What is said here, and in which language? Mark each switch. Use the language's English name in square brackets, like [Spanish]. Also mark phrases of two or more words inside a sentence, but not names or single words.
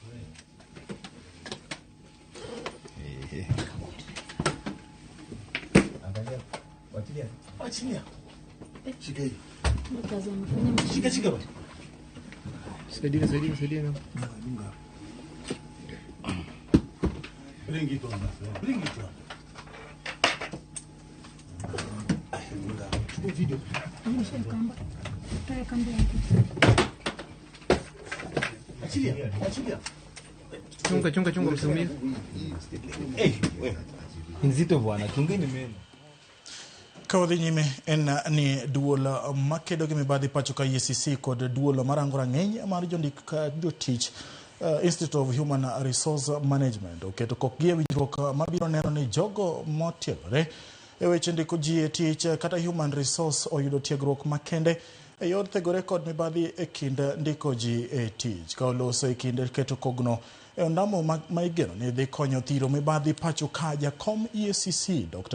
[Swahili] Achilia. Shika hii. Shika bwana. Saidia na. [English] Bring it on. [Swahili] Video. Achilia. Chunga msumia. Nzito bwana, chungeni meno. [Luo (Kenya and Tanzania)] Kawadhi nyime en ni duol makedo gi mibadhi pacho ka EACC kod duol marango rang'eny mar jondik jotich Institute of [English] Human Resource [Luo (Kenya and Tanzania)] Management oketo kokgi winjruok mabiro neno ni jogo motiegore e weche ndiko ji e tich kata human resource oyudo tiegruok makende e yor thegore kod mibadhi e kind ndiko ji e tich ka oloso e kind keto kogno e ondamo ma igeno ni dhi konyo thiro mibadhi pacho ka jakom EACC Dr.